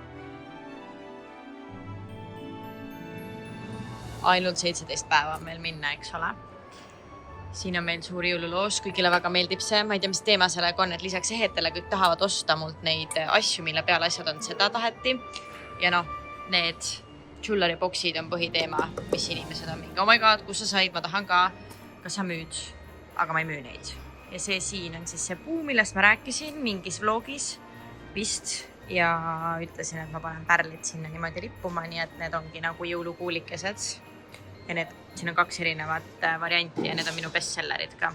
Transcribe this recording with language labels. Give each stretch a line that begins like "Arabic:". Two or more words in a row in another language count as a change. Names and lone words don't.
Estonian: Ainult 17 päeva on meil minna, eks ole. Siin on meil suur jõululoos, kõigile väga meeldib see. Ma ei tea, mis teema sellega on, et lisaks ehetele kõik tahavad osta mult neid asju, mille peale asjad on, seda taheti. Ja need
English: jewelry boxid
Estonian: on põhiteema, mis inimesed on mingi.
English: Oh my god,
Estonian: kus sa said, ma tahan ka. Kas sa müüd? Aga ma ei müü neid. Ja see siin on siis see puu, millest ma rääkisin mingis vlogis vist. Ja ütlesin, et ma panen pärlid sinna niimoodi rippuma, nii et need ongi nagu jõulukuulikesed. Ja siin on 2 erinevat varianti ja need on minu bestsellerid ka.